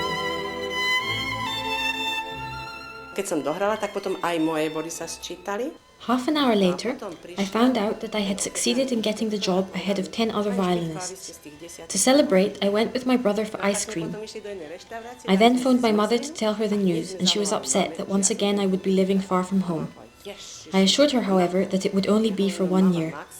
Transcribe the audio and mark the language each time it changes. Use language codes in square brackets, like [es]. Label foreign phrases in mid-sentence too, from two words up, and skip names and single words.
[sk] Keď som dohrala, tak potom aj moje body sa sčítali. [en] Half an hour later, I found out that I had succeeded in getting the job ahead of 10 other violinists. To celebrate, I went with my brother for ice cream. I then phoned my mother to tell her the news, and she was upset that once again I would be living far from home. I assured her, however, that it would only be for 1 year.